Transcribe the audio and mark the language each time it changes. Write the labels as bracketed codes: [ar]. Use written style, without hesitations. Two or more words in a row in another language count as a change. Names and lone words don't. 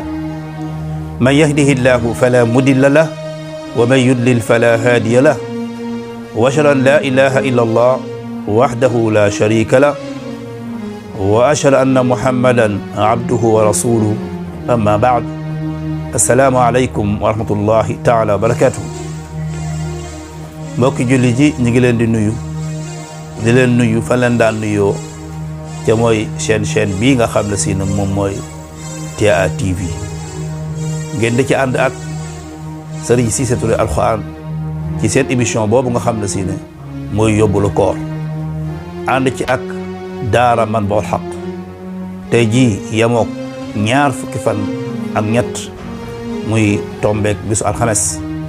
[ar] من يهده الله فلا مضل له ومن يضلل فلا هادي له وأشهد أن لا إله إلا الله وحده لا شريك له وأشهد أن محمدا عبده ورسوله. أما بعد السلام عليكم ورحمة الله تعالى وبركاته. [wo] mbokki julli ji ñu ngi leen di nuyu fa leen daan nuyoo te mooy chaîne bii nga xam ne si ne moom mooy TIA TV ngeen di ci ànd ak Serigne Cissé Touré Alxuraan ci seen émission boobu nga xam ne si ne mooy yóbbalu koor ànd ci ak daara Manbahoul Haqqi tey jii yemook ñaar fukki fan ak ñett muy tombeek bisu alxames